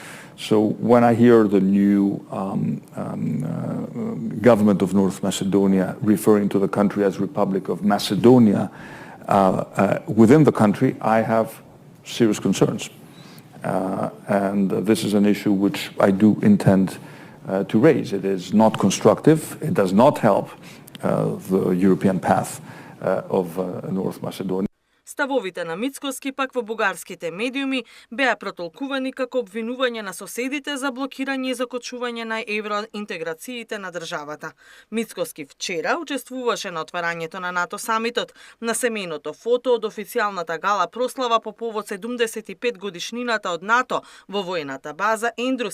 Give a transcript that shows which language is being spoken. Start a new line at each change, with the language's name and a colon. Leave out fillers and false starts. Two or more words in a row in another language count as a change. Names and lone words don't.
English: So when I hear the new government of North Macedonia referring to the country as Republic of Macedonia, within the country, I have serious concerns. And this is an issue which I do intend to raise. It is not constructive. It does not help the European path of North Macedonia.
Macedonian: Ставовите на Мицковски пак во бугарските медиуми беа протолкувани како обвинување на соседите за блокирање и закочување на евроинтеграциите на државата. Мицковски вчера учествуваше на отварањето на НАТО самитот, на семејното фото од официјалната гала прослава по повод 75 годишнината од НАТО во воената база Ендрус.